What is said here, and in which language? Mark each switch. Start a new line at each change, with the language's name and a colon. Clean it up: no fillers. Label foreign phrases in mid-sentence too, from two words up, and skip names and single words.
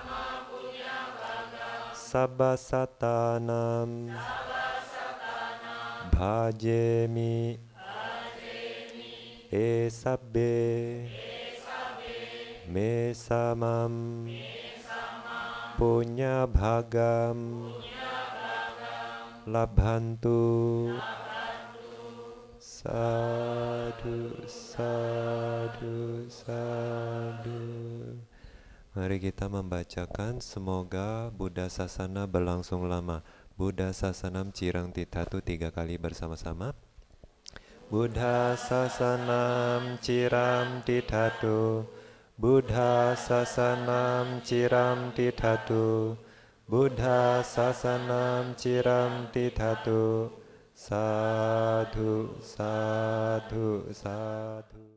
Pali: Sabbasatanam Bhajemi Esabbe Mesamam Punya bhagam Labhantu Sadhu, sadhu, sadhu.
Indonesian: Mari kita membacakan semoga Buddha Sasana berlangsung lama.
Pali: Buddha Sasanam Cirang Tithatu 3
Indonesian: kali bersama-sama.
Pali: Buddha Sasanam Ciram Tithatu Buddha Sasanam Ciram Tithatu Buddha Sasanam Ciram Tithatu Sadhu, sadhu, sadhu.